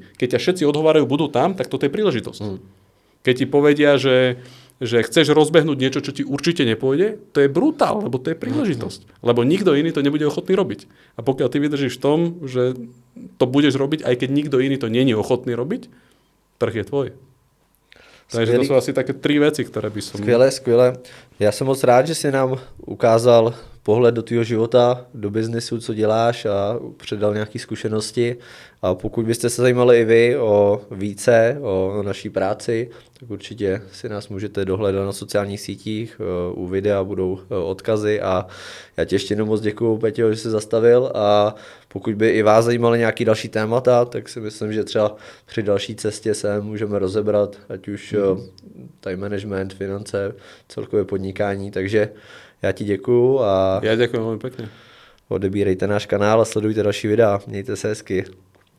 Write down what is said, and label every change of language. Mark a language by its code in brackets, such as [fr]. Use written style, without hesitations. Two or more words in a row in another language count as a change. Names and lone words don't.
[sk] Keď ťa všetci odhovárajú, budú tam, tak toto je príležitosť. Keď ti povedia, že chceš rozbehnúť niečo, čo ti určite nepôjde, to je brutál, lebo to je príležitosť. Lebo nikto iný to nebude ochotný robiť. A pokiaľ ty vydržíš v tom, že to budeš robiť, aj keď nikto iný to nie je ochotný robiť, trh je tvoj. Takže to sú asi také 3 veci, ktoré by som... [cs] Skvěle. Já jsem moc rád, že jsi nám ukázal pohled do tvého života, do biznesu, co děláš a předal nějaké zkušenosti. A pokud byste se zajímali i vy o více, o naší práci, tak určitě si nás můžete dohledat na sociálních sítích, u videa budou odkazy a já ti ještě jednou moc děkuju, Peťo, že jsi zastavil a pokud by i vás zajímaly nějaký další témata, tak si myslím, že třeba při další cestě se můžeme rozebrat, ať už [en] time management, [cs] finance, celkové podnikání, takže já ti děkuju a [sk] ja ďakujem veľmi pekne. [cs] odebírejte náš kanál a sledujte další videa. Mějte se hezky.